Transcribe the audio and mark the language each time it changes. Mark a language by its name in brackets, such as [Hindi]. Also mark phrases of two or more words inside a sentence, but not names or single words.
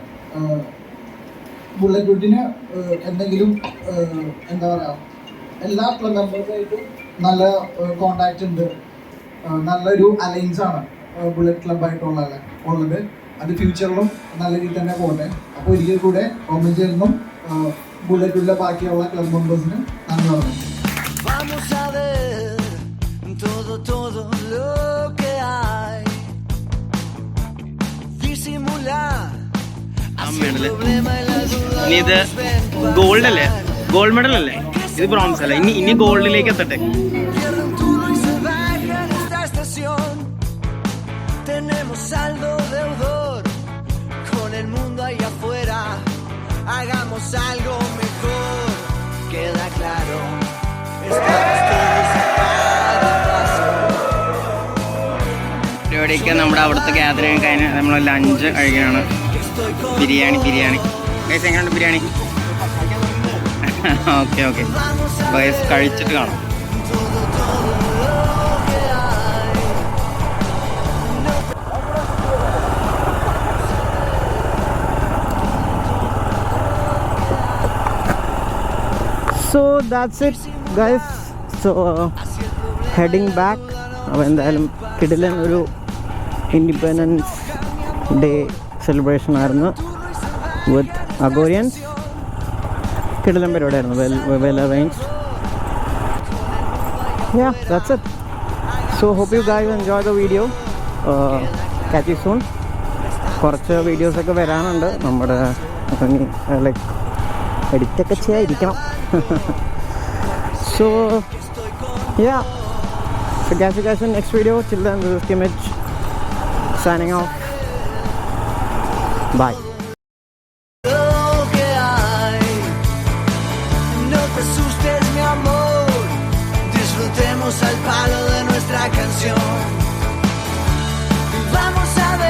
[Malayalam] ബുള്ളറ്റ് വുഡിന് എന്തെങ്കിലും എന്താ പറയുക എല്ലാ [English] club membersആയിട്ടും [Malayalam] നല്ല കോണ്ടാക്ട് ഉണ്ട്. നല്ലൊരു അലയൻസ് ആണ് ബുള്ളറ്റ് ക്ലബായിട്ടുള്ളത്. അത് ഫ്യൂച്ചറിലും നല്ല രീതിയിൽ തന്നെ പോകട്ടെ. അപ്പോൾ ഒരിക്കൽ കൂടെ കോമൻസിനും ബുള്ളറ്റുള്ള ബാക്കിയുള്ള [English] club membersിന് [Malayalam] നന്ദി പറഞ്ഞു. [Spanish] Vamos a ver todo lo que hay. Disimular. [Malayalam] ഇനി ഇത് ഗോൾഡ് അല്ലേ, [English] gold medal [Malayalam] അല്ലേ, ഇത് ബ്രോൺസ് അല്ല. ഇനി ഗോൾഡിലേക്ക് എത്തട്ടെ. [Spanish] Tenemos saldo deudor con el mundo allá afuera. Hagamos algo mejor. Queda claro. Estamos todos a paso. [Malayalam] പരിപാടിയൊക്കെ നമ്മുടെ അവിടുത്തെ ഗ്യാതറിംഗ് കഴിഞ്ഞ് നമ്മൾ ലഞ്ച് കഴിക്കുകയാണ്. ബിരിയാണി ഗൈസ് എങ്ങനെയുണ്ട് ബിരിയാണി? [English] okay guys [Malayalam] കഴിച്ചിട്ട് കാണാം. [English] So that's it guys. So heading back. [Malayalam] അപ്പോൾ എന്തായാലും കിടിലൻ ഒരു [English] independence day celebration [Malayalam] ആയിരുന്നു വിത്ത് അഗോരിയൻസ്. കിടിലൻ പരിപാടിയായിരുന്നു. [English] well arranged. Yeah, that's it. So hope you guys enjoy the video. Catch you soon. [Malayalam] കുറച്ച് വീഡിയോസൊക്കെ വരാനുണ്ട്. നമ്മുടെ ലൈക്ക് എഡിറ്റൊക്കെ ചെയ്യാതിരിക്കണം. [English] So yeah, so catch you guys in next video. Till then, this is Kimich signing off. Bye. [Spanish] Lo que hay. No te asustes, mi amor. Disfrutemos al palo de nuestra canción. Vamos a